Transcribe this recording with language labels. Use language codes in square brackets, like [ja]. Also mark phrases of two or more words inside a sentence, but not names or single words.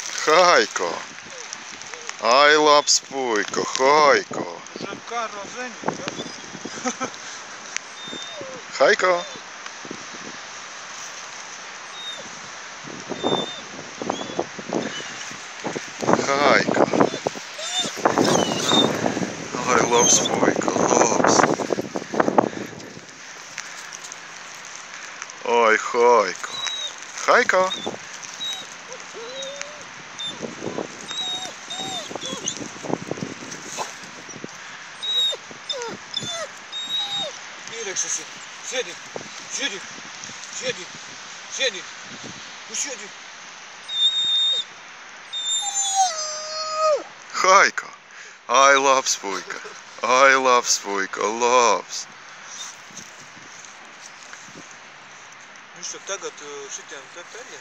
[lv] Haiko! Ai, labs puika, Haiko! Haiko! Haiko! Ai, labs puika, labs! Oi, Haiko! Haiko! Iekšasi. Sēdi. Sēdi. Sēdi. Sēdi. Nu sēdi. Haiko! Ai, labs puika! Ai, labs puika, labs! Viņš tur tagad šitiem te peļiem.